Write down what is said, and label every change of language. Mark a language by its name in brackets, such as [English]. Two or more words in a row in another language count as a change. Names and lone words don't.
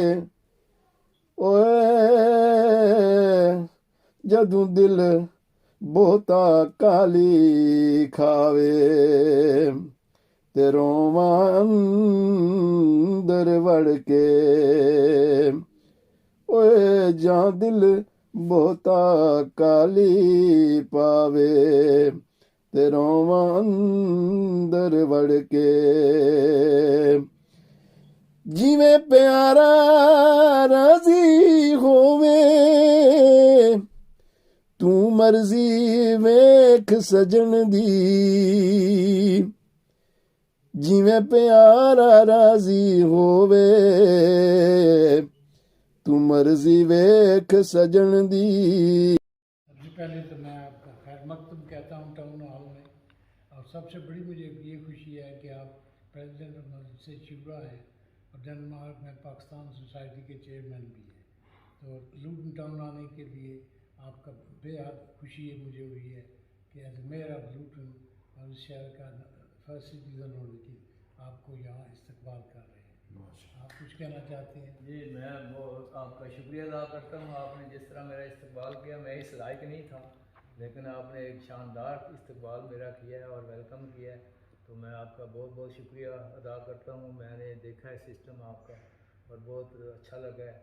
[Punjabi] ਓਏ ਜਦੂੰ ਦਿਲ ਬਹੁਤਾ ਕਾਲੀ ਖਾਵੇ, ਤੇ ਰੋਵਾਂ ਅੰਦਰ ਵੜ ਕੇ, ਓਏ ਜਾਂ ਦਿਲ ਬਹੁਤਾ ਕਾਲੀ ਪਾਵੇ, ਤੇ ਰੋਵਾਂ ਅੰਦਰ ਵੜ ਕੇ। ਜਿਵੇਂ ਪਿਆਰਾ ਰਾਜ਼ੀ ਹੋਵੇ, ਤੂੰ ਮਰਜ਼ੀ ਵੇਖ ਸੱਜਣ ਦੀ, ਜਿਵੇਂ ਪਿਆਰਾ ਰਾਜ਼ੀ ਹੋਵੇ ਤੂੰ ਮਰਜ਼ੀ ਵੇਖ ਸਜਣ ਦੀ। [Urdu] سب سے پہلے تو میں آپ کا خیر مقدم کہتا ہوں [English] Town Hall [Urdu] میں، اور سب سے بڑی مجھے یہ خوشی ہے کہ آپ [English] President of Masjid Shura [Urdu] ہے اور ڈنمارک میں پاکستان سوسائٹی کے چیئرمین بھی ہیں. تو لوٹن ٹاؤن آنے کے لیے آپ کا بے حد خوشی ہے مجھے ہوئی ہے کہ [English] as Mayor of Luton [Urdu] اور اس شہر کا [English] first citizen [Urdu] ہونے کی آپ کو یہاں استقبال کر رہے ہیں. آپ کچھ کہنا چاہتے ہیں? جی میں بہت آپ کا شکریہ ادا کرتا ہوں، آپ نے جس طرح میرا استقبال کیا، میں اس لائق نہیں تھا لیکن آپ نے ایک شاندار استقبال میرا کیا ہے اور ویلکم کیا ہے، تو میں آپ کا بہت بہت شکریہ ادا کرتا ہوں۔ میں نے دیکھا ہے سسٹم آپ کا اور بہت اچھا لگا ہے۔